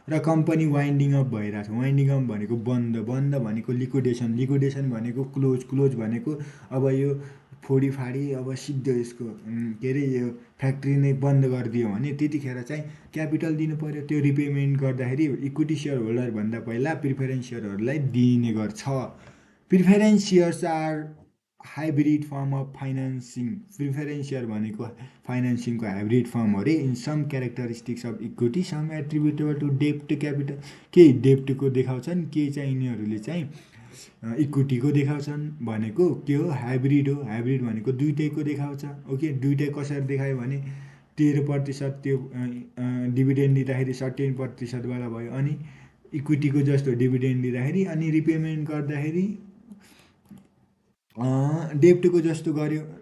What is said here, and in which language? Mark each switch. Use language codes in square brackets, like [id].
[ne] र company winding up भइरहेछ, winding up भनेको बन्द, बन्द भनेको लिक्विडेसन, लिक्विडेसन भनेको क्लोज, क्लोज भनेको अब यो फोडीफाडी अब सिद्धो यसको के अरे यो फ्याक्ट्री नै बन्द गरिदियो भने त्यतिखेर चाहिँ क्यापिटल दिनु पऱ्यो। त्यो रिपेमेन्ट गर्दाखेरि इक्विटी सेयर होल्डरभन्दा पहिला प्रिफरेन्स सेयरहरूलाई दिने गर्छ। [en] Preference shares are hybrid form of financing. [ne] Preference share भनेको फाइनेन्सिङको हाइब्रिड फर्म हो रे। [en] In some characteristics of equity some एट्रिब्युटेबल to dept capital. [ne] केही डेप्टको देखाउँछन्, केही चाहिँ यिनीहरूले चाहिँ इक्विटीको देखाउँछन्। भनेको के हो, हाइब्रिड हो। हाइब्रिड भनेको दुइटैको देखाउँछ। ओके, दुइटै कसरी देखायो भने 13% त्यो डिभिडेन्ड दिँदाखेरि 17%वाला भयो, अनि इक्विटीको जस्तो डिभिडेन्ड दिँदाखेरि अनि रिपेमेन्ट गर्दाखेरि डेप्टको जस्तो गर्यो।